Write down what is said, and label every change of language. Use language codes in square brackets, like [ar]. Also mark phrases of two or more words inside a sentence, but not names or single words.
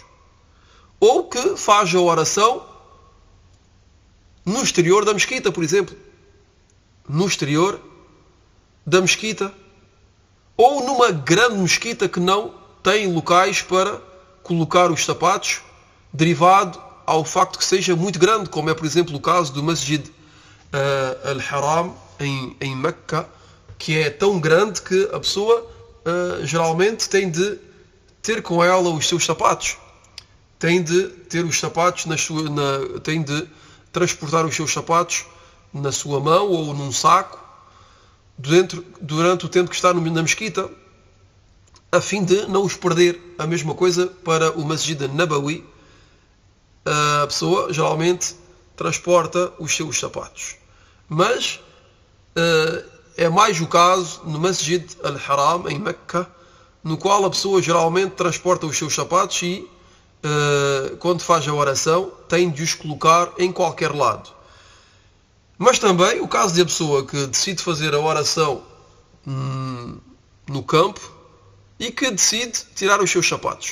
[pt] Ou que faz a oração no exterior da mesquita, por exemplo. No exterior da mesquita. Ou numa grande mesquita que não tem locais para colocar os sapatos, derivado ao facto que seja muito grande, como é, por exemplo, o caso do Masjid al-Haram em Meca, que é tão grande que a pessoa geralmente tem de ter com ela os seus sapatos. Tem de ter os sapatos tem de transportar os seus sapatos na sua mão ou num saco durante o tempo que está na mesquita, a fim de não os perder. A mesma coisa para o Masjid al-Nabawi. A pessoa geralmente transporta os seus sapatos. Mas é mais o caso no Masjid al-Haram, em Meca, no qual a pessoa geralmente transporta os seus sapatos e, quando faz a oração, tem de os colocar em qualquer lado. Mas também o caso de a pessoa que decide fazer a oração no campo e que decide tirar os seus sapatos.